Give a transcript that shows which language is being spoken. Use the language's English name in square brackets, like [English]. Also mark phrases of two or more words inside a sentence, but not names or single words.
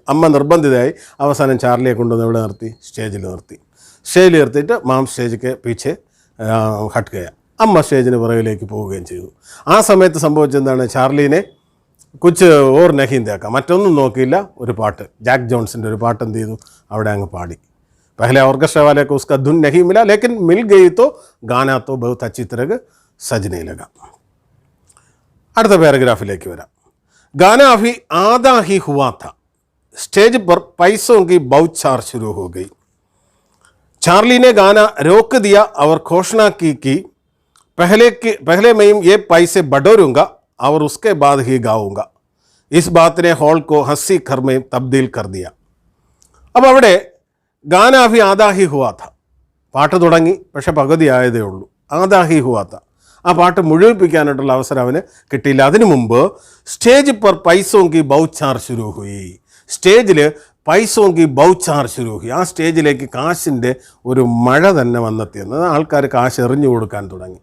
[Malayalam] അമ്മ നിർബന്ധിതയായി അവസാനം ചാർലിയെ കൊണ്ടുവന്ന് ഇവിടെ നിർത്തി, സ്റ്റേജിൽ നിർത്തിയിട്ട് [Hindi] मॉम स्टेज के पीछे हट गया, [Malayalam] അമ്മ സ്റ്റേജിന് പുറകിലേക്ക് പോവുകയും ചെയ്തു. ആ സമയത്ത് സംഭവിച്ചെന്താണ്, [Hindi] चार्ली ने कुछ और नहीं देखा, [Malayalam] മറ്റൊന്നും നോക്കിയില്ല, ഒരു പാട്ട്, ജാക്ക് ജോൺസിൻ്റെ ഒരു പാട്ട് എന്ത് ചെയ്തു, അവിടെ അങ്ങ് പാടി. [Hindi] पहले ऑर्केस्ट्रा वाले को उसका धुन नहीं मिला लेकिन मिल गई तो गाना तो बहुत अच्छी तरह सजने लगा. [Malayalam] അടുത്ത പാരഗ്രാഫിലേക്ക് വരാം. [Hindi] गाना अभी आधा ही हुआ था, स्टेज पर पैसों की बौछार शुरू हो गई. चार्ली ने गाना रोक दिया और घोषणा की कि पहले मैं ये पैसे बटोरूंगा और उसके बाद ही गाऊंगा. इस बात ने हॉल को हंसी घर में तब्दील कर दिया. [Malayalam] अब അവിടെ [Hindi] गाना अभी आधा ही हुआ था, [Malayalam] പാട്ട് തുടങ്ങി പക്ഷെ പകുതി ആയതേ ഉള്ളൂ. [Hindi] आधा ही हुआ था, [Malayalam] ആ പാട്ട് മുഴുവിപ്പിക്കാനായിട്ടുള്ള അവസരം അവന് കിട്ടിയില്ല. അതിനു മുമ്പ് [Hindi] स्टेज पर पैसों की बौछार शुरू हुई, [Malayalam] സ്റ്റേജിൽ [Hindi] पैसों की बौछार शुरू हुई, [Malayalam] ആ സ്റ്റേജിലേക്ക് കാശിൻ്റെ ഒരു മഴ തന്നെ വന്നെത്തിയെന്നത്, ആൾക്കാർ കാശ് എറിഞ്ഞു കൊടുക്കാൻ തുടങ്ങി.